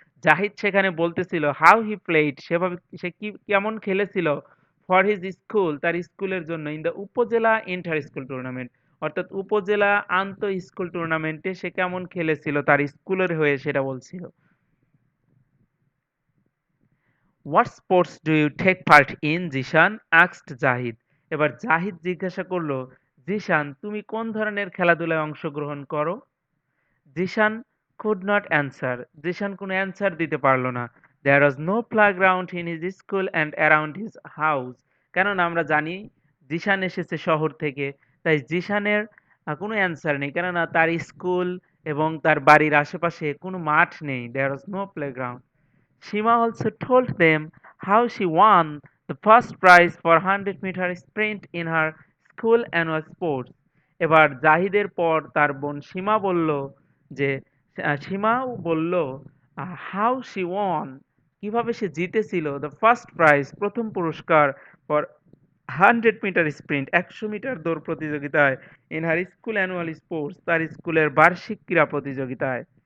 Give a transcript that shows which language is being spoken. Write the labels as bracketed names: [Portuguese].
[Bangla] জাহিদ সেখানে বলতেছিল [English] how he played [Bangla] সেভাবে সে কি কেমন খেলেছিল [English] for his school [Bangla] তার স্কুলের জন্য [English] in the upazila inter school tournament [Bangla] অর্থাৎ উপজেলা আন্তঃ স্কুল টুর্নামেন্টে সে কেমন খেলেছিল তার স্কুলের হয়ে সেটা বলছিল। [English] What sports do you take part in Zishan asked Zahid. [Bangla] এবার জাহিদ জিজ্ঞাসা করলো জিশান তুমি কোন ধরনের খেলাধুলায় অংশগ্রহণ করো। Zeeshan [English] could not answer. [Bangla] Zeeshan কোনো অ্যান্সার দিতে পারল না। [English] There was no playground in his school and around his house. [Bangla] কেননা আমরা জানি জিশান এসেছে শহর থেকে, তাই জিশানের কোনো অ্যান্সার নেই, কেননা তার স্কুল এবং তার বাড়ির আশেপাশে কোনো মাঠ নেই। [English] There was no playground. Shima also told them how she won the first prize for 100-meter sprint in her school annual sports. [Bangla] এবার জাহিদের পর তার বোন সীমা বলল যে সীমাও বলল [English] how she won [Bangla] কিভাবে সে জিতেছিল [English] the first prize [Bangla] প্রথম পুরস্কার [English] for 100-মিটার sprint [Bangla] 100 মিটার দৌড় প্রতিযোগিতায় [English] in her school annual sports [Bangla] তার স্কুলের বার্ষিক ক্রীড়া প্রতিযোগিতায়।